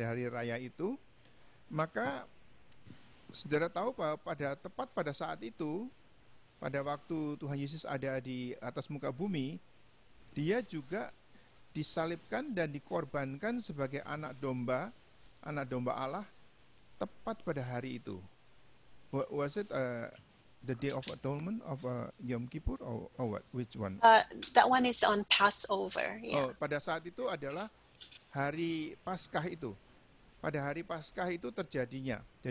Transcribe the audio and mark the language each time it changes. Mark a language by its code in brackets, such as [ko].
[id] raya itu, maka saudara tahu bahwa tepat pada saat itu, pada waktu Tuhan Yesus ada di atas muka bumi, dia juga disalibkan dan dikorbankan sebagai anak domba Allah tepat pada hari itu. [en] Was it the Day of Atonement of Yom Kippur or what? Which one? That one is on Passover. Yeah. [id] Oh, pada saat itu adalah hari Paskah itu. Pada hari Paskah itu terjadinya.